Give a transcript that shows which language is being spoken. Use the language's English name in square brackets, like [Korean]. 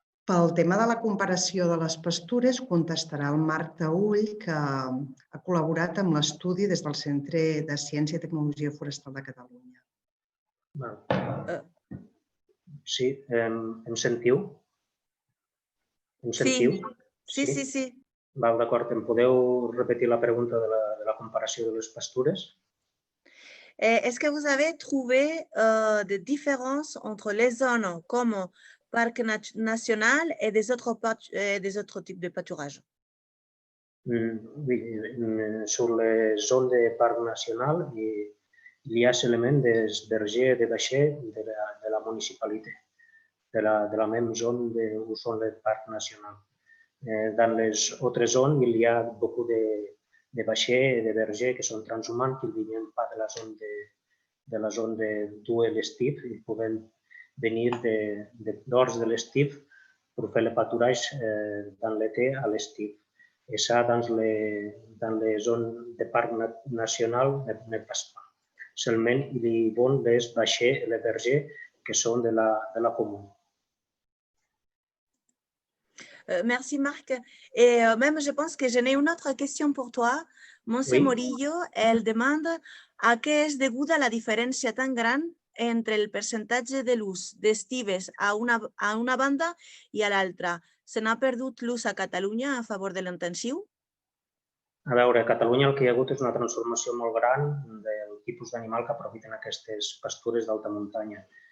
[Catalan] Pel tema de la comparació de les pastures, contestarà el Marc Taüll, que ha col·laborat amb l'estudi des del Centre de Ciència i Tecnologia Forestal de Catalunya. Sí, em sentiu? Em sentiu? Sí. Val, d'acord. Em podeu repetir la pregunta de la comparació de les pastures? [French] Est-ce que vous avez trouvé des différences entre les zones comme parc national et des autres types de pâturage? Oui, sur les zones de parc national, il y a seulement des bergers et des bâchers de la municipalité, de la même zone où sont les parcs nationaux. Dans les autres zones, il y a beaucoup de bâchers et de bergers qui sont transhumants, qui ne viennent pas de la zone d'où est l'estiu. Ils pouvaient venir dehors de l'estiu pour faire le pâturage dans l'été à l'estiu. Et ça, dans les zones de parc national, ne passe pas. Seulement, il y a les bâchers et les bergers qui sont de la commune. Merci Marc. Et même je pense que j'en ai une autre question pour toi. [Catalan] Montse Morillo, [French] elle demande [Catalan] a què és deguda la diferència tan gran entre el percentatge de l'ús d'estives a una banda i a l'altra. Se n'ha perdut l'ús a Catalunya a favor de l'intensiu? A veure, a Catalunya el que hi ha hagut és una transformació molt gran del tipus d'animal que aprofiten aquestes pastures d'alta muntanya.